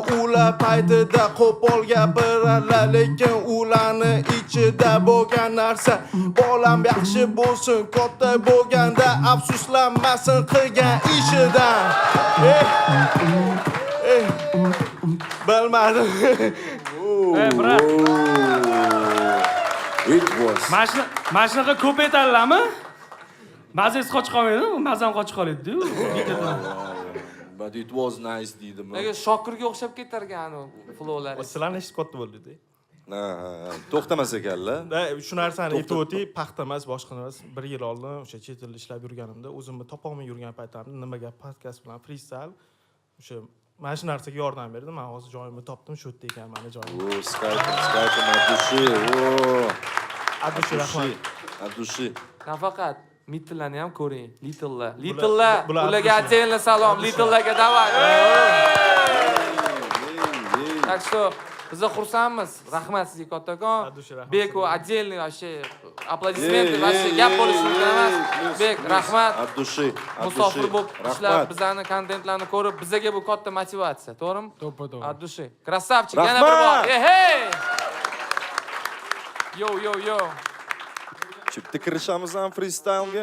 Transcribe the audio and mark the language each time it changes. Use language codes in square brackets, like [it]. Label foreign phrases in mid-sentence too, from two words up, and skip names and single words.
[uz] Ular paytida qo'pol gapirarlar, lekin ularni ichida bo'lgan narsa bolam yaxshi bo'lsin, katta bo'lganda afsuslanmasin qilgan ishidan. Bilmadim. Brat. [en] It was. [uz] Mashinaga ko'p aytadilarmi? Mazangiz qochib qolmaydi, mazam qochib qoladi-ku. [en] But it was nice deydim. [uz] Nega Shokirga o'xshab ketargan flowlari. Sizlarni eshitib qotdi bo'ldi-da. To'xtamas ekanlar. Shu narsani aytib o'tay, paxta emas, boshqa emas. 1 yil oldin o'sha chet elda ishlab yurganimda, o'zimni topolmay yurgan paytimda nimaga podkast bilan freestyle o'sha mana shu narsaga yordam berdi. Men hozir joyimni topdim, shu yerda ekan meni joyim. Skype Addushi. Addushi rahmat. Addushi. Nafaqat Mitlarni ham ko'ring. Littlelar. Ularga atayinlar salom. Littlelarga davay. [ru] Так что [uz] Biz xursandmiz. Rahmat sizga kattakon. Adusha, rahmat. [ru] Beku отдельный вообще аплодисменты, вообще [uz] gap bo'lishi mumkin emas. Bek, rahmat. Abdushi, Musofir bo'lib ishlab, rahmat. bizlarni kontentlarni ko'rib, bizga bu katta motivatsiya, to'g'rimi? To'ppa-to'g'ri. Addushi. Krasavchik, Rahmat. yana bir bor. Hey! Yo. Bitta kirishamiz ham freestylga.